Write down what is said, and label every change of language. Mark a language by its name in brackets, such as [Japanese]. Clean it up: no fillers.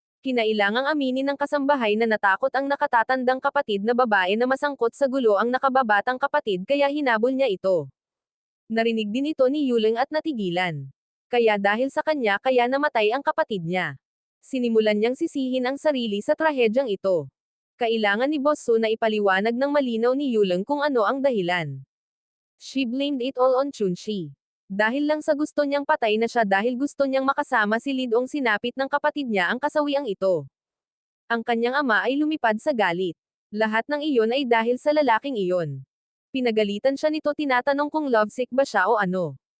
[Filipino] Kinailangang aminin ng kasambahay na natakot ang nakatatandang kapatid na babae na masangkot sa gulo ang nakababatang kapatid kaya hinabol niya ito. Narinig din ito ni Yulang at natigilan. Kaya dahil sa kanya kaya namatay ang kapatid niya. Sinimulan niyang sisihin ang sarili sa trahedyang ito. Kailangan ni Boss Su na ipaliwanag ng malinaw ni Yulang kung ano ang dahilan. [English] She blamed it all on Chun Shi. [Filipino] Dahil lang sa gusto niyang patay na siya dahil gusto niyang makasama si Lidong sinapit ng kapatid niya ang kasawiang ito. Ang kanyang ama ay lumipad sa galit. Lahat ng iyon ay dahil sa lalaking iyon. Pinagalitan siya nito tinatanong kung lovesick ba siya o ano.